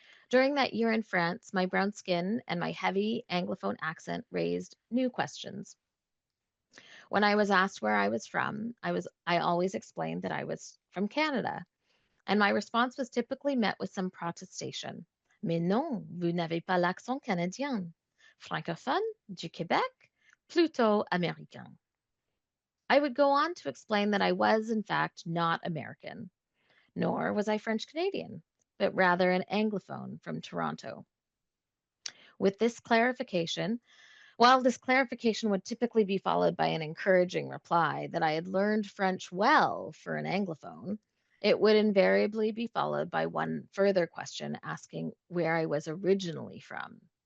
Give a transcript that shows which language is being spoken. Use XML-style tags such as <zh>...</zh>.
<en>During that year in France, my brown skin and my heavy Anglophone accent raised new questions. When I was asked where I was from, I always explained that I was from Canada, and my response was typically met with some protestation.</en> <fr>Mais non, vous n'avez pas l'accent canadien. Francophone, du Québec, plutôt américain.</fr> <en>I would go on to explain that I was, in fact, not American, nor was I French Canadian, but rather an Anglophone from Toronto. With this clarification, While this clarification would typically be followed by an encouraging reply that I had learned French well for an Anglophone, it would invariably be followed by one further question asking where I was originally from.</en>